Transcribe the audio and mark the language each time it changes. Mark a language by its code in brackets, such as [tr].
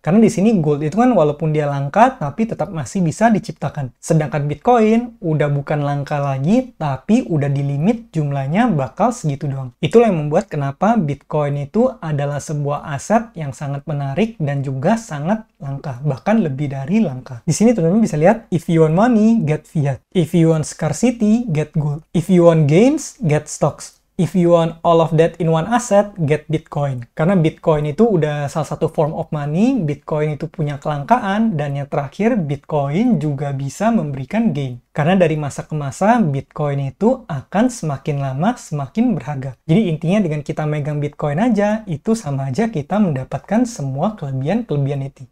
[id] Karena di sini gold itu kan walaupun dia langka tapi tetap masih bisa diciptakan. Sedangkan Bitcoin udah bukan langka lagi tapi udah di limit jumlahnya bakal segitu doang. Itulah yang membuat kenapa Bitcoin itu adalah sebuah aset yang sangat menarik dan juga sangat langka, bahkan lebih dari langka. Di sini teman-teman bisa lihat, [en] if you want money, get fiat. If you want scarcity, get gold. If you want gains, get stocks. If you want all of that in one asset, get Bitcoin. [id] Karena Bitcoin itu udah salah satu [en] form of money, [id] Bitcoin itu punya kelangkaan, dan yang terakhir, Bitcoin juga bisa memberikan gain. Karena dari masa ke masa, Bitcoin itu akan semakin lama semakin berharga. Jadi intinya dengan kita megang Bitcoin aja, itu sama aja kita mendapatkan semua kelebihan-kelebihan itu.